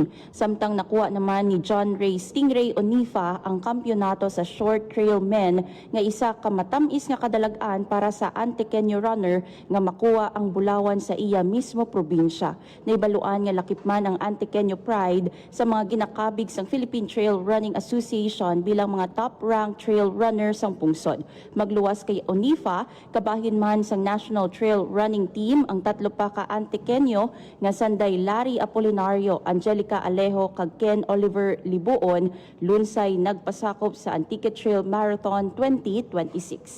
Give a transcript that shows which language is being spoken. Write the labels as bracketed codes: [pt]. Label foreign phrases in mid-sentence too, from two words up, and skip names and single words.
[hil] Samtang nakuha naman ni John Ray Stingray Onifa ang kampyonato sa [en] short trail men [hil] nga isa ka matamis nga kadalagan para sa Antiqueño runner nga makuha ang bulawan sa iya mismo probinsya. Naibaluan nga lakipman ang Antiqueño Pride sa mga ginakabig sang Philippine Trail Running Association bilang mga [en] top-ranked trail runner [hil] sang pungsod. Magluwas kay Onifa, kabahin man sang National Trail Running Team ang tatlo pa ka Antiqueño nga sanday Larry Apolinario, Angelica Alejo kag Ken Oliver Libuon lunsay nagpasakop sa Antique Trail Marathon 2026.